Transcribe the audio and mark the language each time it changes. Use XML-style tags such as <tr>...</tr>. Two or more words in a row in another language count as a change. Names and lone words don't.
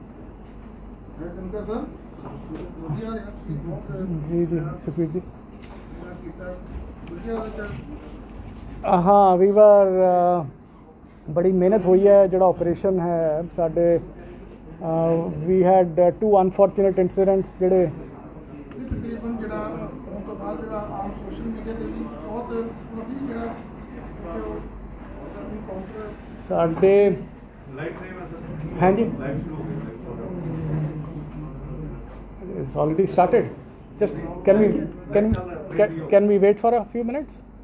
<hi>जी जी सुखबीर जी हाँ वीवर बड़ी मेहनत हुई है</hi> <pa>ਜਿਹੜਾ ਆਪਰੇਸ਼ਨ ਹੈ ਸਾਡੇ ਵੀ ਹੈਡ 2</pa> <en>unfortunate incidents</en> <pa>ਜਿਹੜੇ ਤਕਰੀਬਨ ਜਿਹੜਾ ਉਸ ਤੋਂ ਬਾਅਦ ਜਿਹੜਾ ਆਮ</pa> <en>social media</en> <pa>ਤੇ ਵੀ ਬਹੁਤ ਕਾਫੀ ਜਿਹੜਾ</pa> <en>ਸਾਡੇ</en> <hi>हाँ जी</hi> <en>it's already started just can we wait for a few minutes</en>